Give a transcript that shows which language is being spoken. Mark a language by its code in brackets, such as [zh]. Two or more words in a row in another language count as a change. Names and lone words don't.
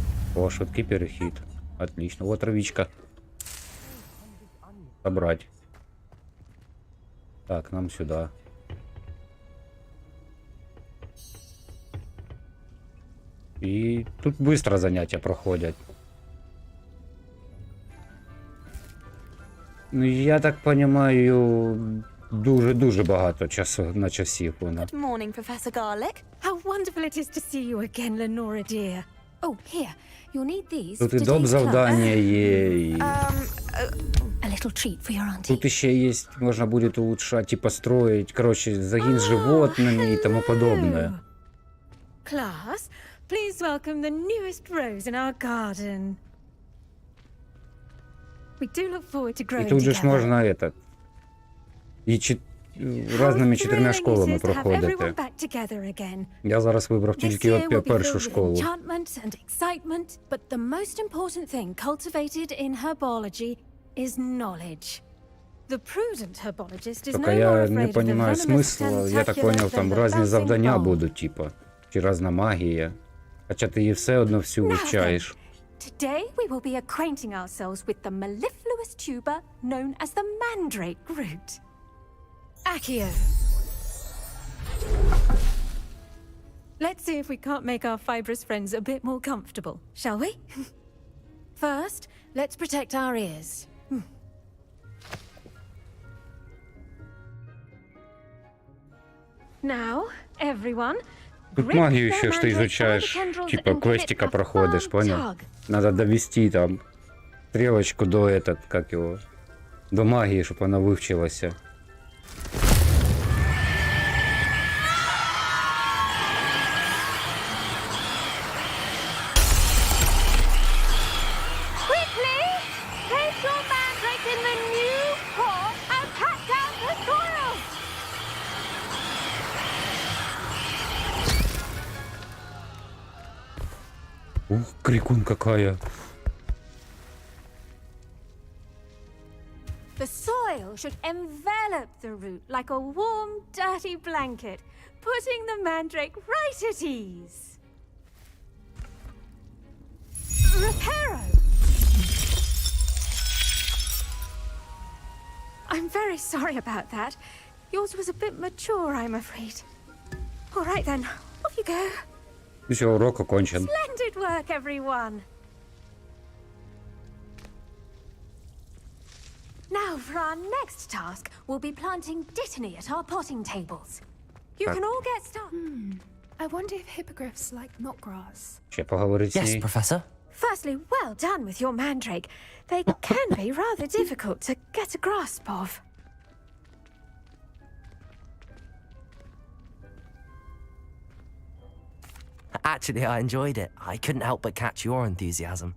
[uk] О, швидкий перехід. [ru] Отлично. Вот травичка. Собрать. Так, нам сюда. И тут быстро занятия проходят. Ну, я так понимаю, [uk] дуже багато часу на часів вона. [en] Good morning, Professor Garlic. How wonderful it is to see you again, Lenora dear. Oh, here, you'll need these. [uk] Тут і доп завдання є, і... [en] A little treat for your auntie. [uk] Тут ще є, можна буде улучшать і построить, короче, загін з животними і тому подобное. [en] Class, please welcome the newest rose in our garden. We do look forward to growing [uk] І тут же ж [en] together. [uk] можна этот, і різними 4 школами проходити. [en] Back together again. [uk] Я зараз вибрав тільки от першу школу. [en] Enchantment and excitement, but the most important thing cultivated in herbology is knowledge. The prudent herbologist is no [ru] Только [en] more [ru] я [en] afraid [ru] не [en] of the [ru] понимаю [en] venomous [ru] смисла, я так понял, [en] tentacular [uk] там [en] than the [uk] різні [en] bouncing [uk] завдання [en] ball. [uk] будуть, типа, чи різна магія. Хоча ти її все одно всю вивчаєш. [en] Today we will be acquainting ourselves with the mellifluous tuber known as the mandrake root. Accio. Let's see if we can't make our fibrous friends a bit more comfortable, shall we? First, let's protect our ears. Now, everyone, [ru] Тут магію ще ж ти изучаешь, типа квестика проходишь, понял? Надо довести там стрелочку до этот, как его, до магии, чтобы она вывчилась. [en] Quickly! Place your mandrake in the new pot and pat down the soil! [ru] Ух, крикун какая. [en] The soil should envelop the root like a warm, dirty blanket, putting the mandrake right at ease. Reparo! I'm very sorry about that. Yours was a bit mature, I'm afraid. All right then, off you go. [ru] Все, урок окончен. [en] Splendid work, everyone. Now, for our next task, we'll be planting dittany at our potting tables. You can all get started. I wonder if hippogriffs like knotgrass. [uk] Ще поговорить з [en] Yes, [ru] ней. [en] Professor? Firstly, well done with your mandrake. They can be rather difficult to get a grasp of. Actually, I enjoyed it. I couldn't help but catch your enthusiasm.